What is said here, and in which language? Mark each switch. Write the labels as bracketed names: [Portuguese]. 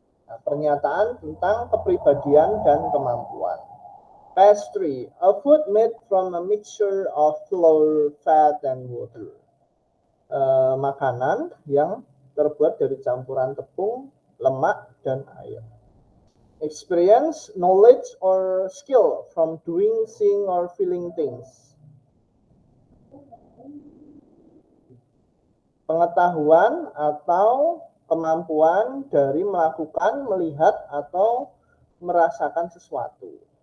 [Indonesian] Nah, pernyataan tentang kepribadian dan kemampuan. [English] Pastry, a food made from a mixture of flour, fat, and water. [Indonesian] Makanan yang terbuat dari campuran tepung, lemak, dan air. [English] Experience, knowledge, or skill from doing, seeing, or feeling things. [Indonesian] Pengetahuan atau kemampuan dari melakukan, melihat, atau merasakan sesuatu.